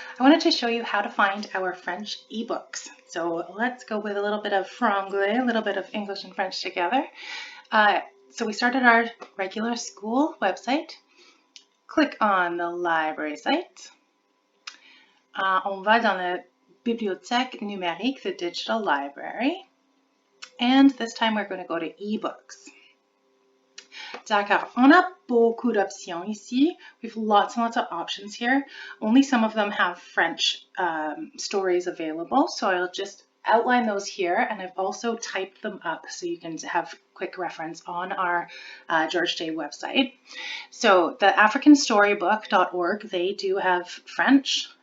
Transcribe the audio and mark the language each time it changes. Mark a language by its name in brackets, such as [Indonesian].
[English] I wanted to show you how to find our French ebooks. So let's go with a little bit of franglais, a little bit of English and French together. So we started our regular school website. Click on the library site. [French] On va dans la bibliothèque numérique, [English] the digital library. And this time we're going to go to eBooks. [French] D'accord, on a beaucoup d'options ici. [English] We have lots and lots of options here. Only some of them have French stories available, so I'll just outline those here, and I've also typed them up so you can have quick reference on our George Day website. So the AfricanStorybook.org, they do have French.